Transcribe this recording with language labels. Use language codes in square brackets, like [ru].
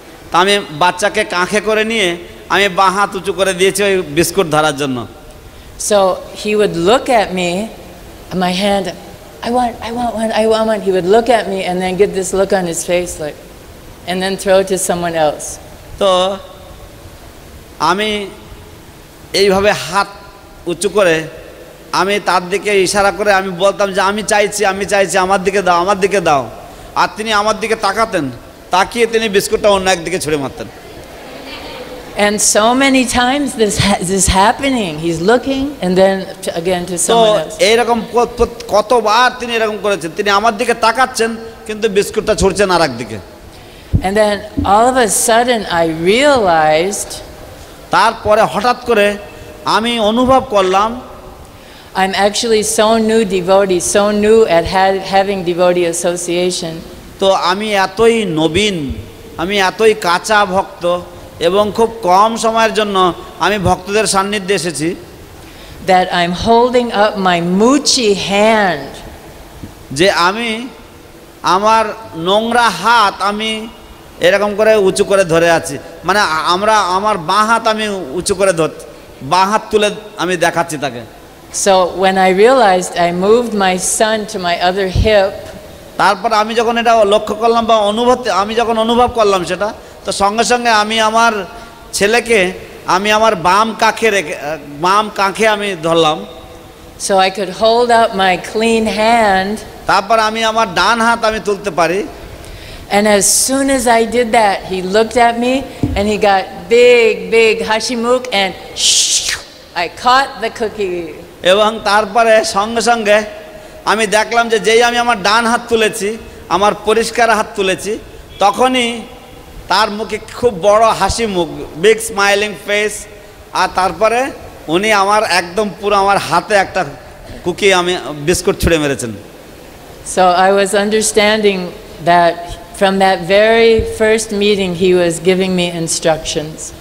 [bn] তা আমি বাচ্চাকে কাঁখে করে নিয়ে আমি বাঁ হাত উঁচু করে দিয়েছি ওই বিস্কুট ধরার জন্য। [en] So he would look at me, my hand, I want one. He would look at me and then get this look on his face like, and then throw it to someone else. [bn] তো আমি এইভাবে হাত উঁচু করে আমি তার দিকে ইশারা করে আমি বলতাম যে আমি চাইছি আমার দিকে দাও। আর তিনি আমার দিকে তাকাতেন, তাকিয়ে তিনি বিস্কুটটা অন্য একদিকে ছুঁড়ে মারতেন। [en] And so many times this is happening. He's looking and then again to [bn] তো [en] someone else. [bn] এইরকম কতবার তিনি এরকম করেছেন, তিনি আমার দিকে তাকাচ্ছেন কিন্তু বিস্কুটটা ছুঁড়ছেন আর একদিকে। [en] And then all of a sudden I realized [bn] তারপরে হঠাৎ করে আমি অনুভব করলাম [en] I'm actually so new devotee, so new at having devotee association. [bn] তো আমি এতই নবীন, আমি এতই কাঁচা ভক্ত এবং খুব কম সময়ের জন্য আমি ভক্তদের সান্নিধ্যে এসেছি, [en] that I'm holding up my moochie hand. [bn] যে আমি আমার নোংরা হাত আমি এরকম করে উঁচু করে ধরে আছি, মানে আমার বাঁ হাত আমি উঁচু করে বাঁ হাত তুলে আমি দেখাচ্ছি তাকে। [en] So when I realized, I moved my son to my other hip. [bn] তারপর আমি যখন এটা লক্ষ্য করলাম বা আমি যখন অনুভব করলাম সেটা, তো সঙ্গে সঙ্গে আমি আমার ছেলেকে আমি আমার বাম কাঁখে আমি ধরলাম। [en] So I could hold up my clean hand. [bn] তারপর আমি আমার ডান হাত আমি তুলতে পারি। [en] And as soon as I did that, he looked at me and he got big hashimuk and I caught the cookie. [bn] এবং তারপরে সঙ্গে সঙ্গে আমি দেখলাম যে যেই আমি আমার ডান হাত তুলেছি, আমার পরিষ্কার হাত তুলেছি, তখনই তার মুখে খুব বড় হাসি মুখ, [en] Big smiling face. [bn] আর তারপরে উনি আমার একদম পুরো আমার হাতে একটা কুকি বিস্কুট ছুঁড়ে মেরেছেন। [en] So I was understanding that from that very first meeting he was giving me instructions.